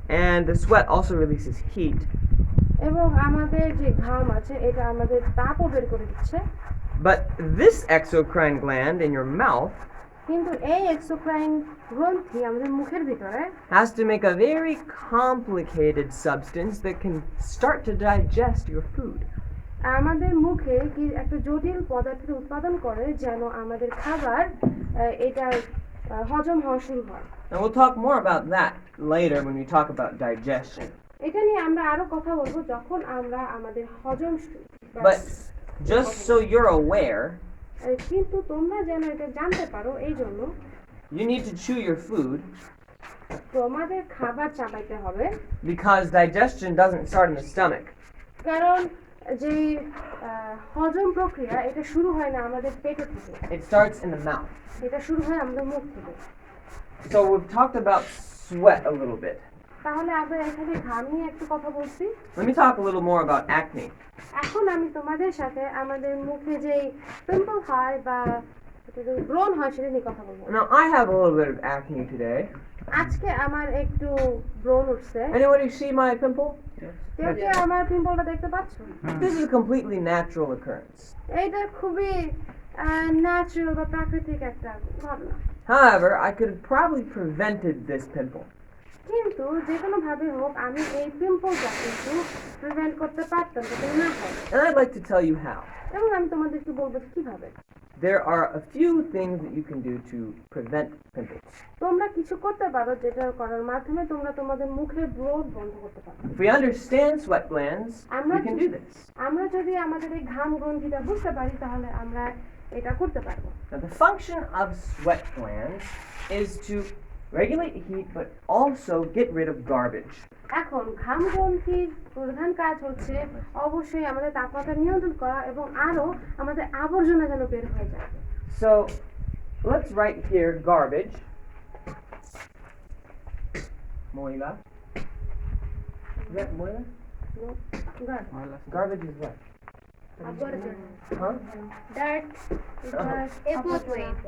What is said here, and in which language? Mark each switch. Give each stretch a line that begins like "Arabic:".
English: And the sweat also releases heat.
Bangla: এবং আমাদের যে ঘাম আছে এটা আমাদের তাপও বের করে দিচ্ছে।
English: But this exocrine gland in your mouth
Bangla: কিন্তু এই এক্সোক্রাইন গ্রন্থি আমাদের মুখের ভিতরে
English: has to make a very complicated substance that can start to digest your food.
Bangla: আমাদের মুখে কি একটা জটিল পদার্থের উৎপাদন করে যেন আমাদের খাবার এটা হজম হওয়া শুরু হয়।
English: And we'll talk more about that later when we talk about digestion.
Bangla: এটা নিয়ে আমরা আরো কথা বলবো যখন আমরা আমাদের হজম
English: But just so you're aware,
Bangla: কিন্তু তোমরা যেন এটা জানতে পারো এই জন্য
English: you need to chew your food
Bangla: তোমাদের খাবার চাবাইতে হবে,
English: because digestion doesn't start in the stomach.
Bangla: কারণ যে হজম প্রক্রিয়া এটা শুরু হয় না আমাদের পেটে থেকে,
English: It starts in the mouth.
Bangla: এটা শুরু হয় আমাদের মুখ থেকে।
English: So we've talked about sweat a little bit.
Bangla: তাহলে আমরা এখানে ঘাম নিয়ে একটু কথা বলছি।
English: Let me talk a little more about acne.
Bangla: এখন আমি তোমাদের সাথে আমাদের মুখে যে পিম্পল হয় বা ব্রণ হয় সেটা নিয়ে কথা বলবো।
English: Now I have a little bit of acne today.
Bangla: আজকে আমার একটু ব্রণ উঠছে।
English: Anybody see my pimple?
Bangla: কেউ কি আমার পিম্পলটা দেখতে পাচ্ছ?
English: This is a completely natural occurrence.
Bangla: এইটা খুবই ন্যাচারাল বা প্রাকৃতিক একটা ঘটনা।
English: However, I could have probably prevented this pimple.
Bangla: কিন্তু যে কোনো ভাবে হোক আমি এই পিম্পলটা কিন্তু প্রিভেন্ট করতে পারতাম যাতে না হয়।
English: And I'd like to tell you how.
Bangla: এবং আমি তোমাদেরকে বলবো যে কিভাবে।
English: There are a few things that you can do to prevent pimples.
Bangla: তোমরা কিছু করতে পারো যেটা করার মাধ্যমে তোমরা তোমাদের মুখের ব্রণ বন্ধ করতে পারো।
English: If we understand sweat glands, we can do this.
Bangla: আমরা যদি আমাদের এই ঘাম গ্রন্থিটা বুঝতে পারি তাহলে আমরা এটা করতে পারবো।
English: Now, the function of sweat glands is to regulate heat, but also get rid of garbage.
Bangla: এখন ঘাম গ্রন্থির প্রধান কাজ হচ্ছে অবশ্যই আমাদের তাপমাত্রা নিয়ন্ত্রণ করা এবং আরো আমাদের আবর্জনা যেন বের হয়ে যায়।
English: So, let's write here garbage. Moila. Is that moila? No, Garbage is what? Huh? Dirt. It's both way.